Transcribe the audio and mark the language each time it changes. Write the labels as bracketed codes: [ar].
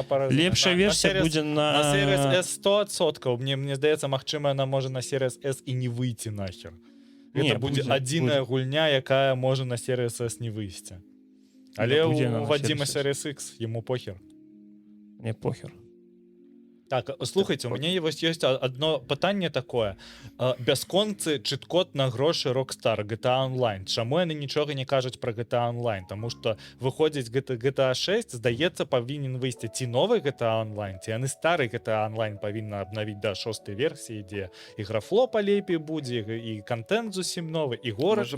[be] лепшая версія будзе на Series S 100%. Мне здаецца, магчыма, яна можа на Series S і не выйти нахер. Гэта будзе адзіная гульня, якая можа на Series S не выйсці. Але у Вадзіма Series X яму похер. Не похер. [ru] Так, слухайте, у меня есть одно пытанне такое. [be] Бясконцы чыт-код на грошы Rockstar GTA Online. Чаму яны нічога не кажуць пра GTA Online? Таму што выходзіць GTA 6, здаецца, павінен выйсці ці новы GTA Online, ці яны стары GTA Online павінна абнавіць да 6-й версіі, дзе і графло палепей будзе, і контент зусім новы, і горад іншы